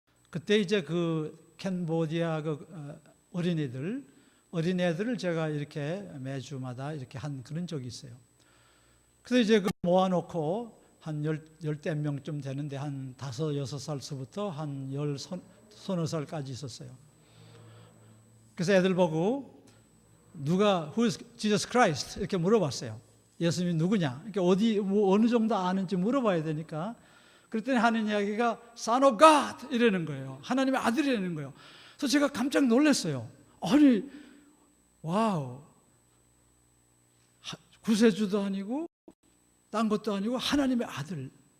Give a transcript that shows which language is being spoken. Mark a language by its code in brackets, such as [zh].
[ko] 그때 이제 캄보디아 어린애들을 제가 이렇게 매주마다 이렇게 한 그런 적이 있어요. 그래서 이제 모아놓고 한 10대 명쯤 되는데 한 5, 6살서부터 한 10, 서너 살까지 있었어요. 그래서 애들 보고 [en] Who is Jesus Christ? [ko] 이렇게 물어봤어요. 예수님이 누구냐? 이렇게 어느 정도 아는지 물어봐야 되니까. 그랬더니 하는 이야기가 [en] Son of God [ko] 이러는 거예요. 하나님의 아들이라는 거예요. 그래서 제가 깜짝 놀랐어요. 아니, 와우, 구세주도 아니고 딴 것도 아니고 하나님의 아들.